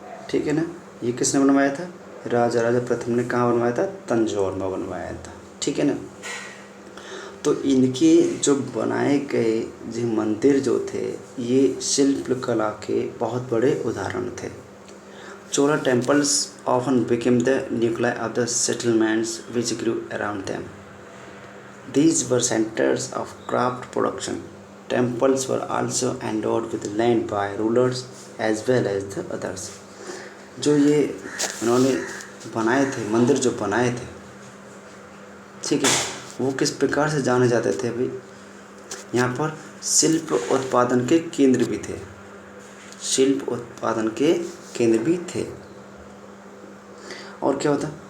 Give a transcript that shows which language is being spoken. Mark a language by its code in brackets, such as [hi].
[hi] ठीक है ना, ये किसने बनवाया था? राजा प्रथम ने। कहाँ बनवाया था? तंजौर में बनवाया था। ठीक है ना, तो इनके जो बनाए गए जो मंदिर जो थे ये शिल्पकला के बहुत बड़े उदाहरण थे। [en] Chola temples often became the nuclei of the settlements which grew around them. These were centers of craft production. Temples were also endowed with land by rulers as well as the others. [hi] जो ये उन्होंने बनाए थे, मंदिर जो बनाए थे, ठीक है, वो किस प्रकार से जाने जाते थे भाई? यहाँ पर शिल्प उत्पादन के केंद्र भी थे, शिल्प उत्पादन के केंद्र भी थे। और क्या होता?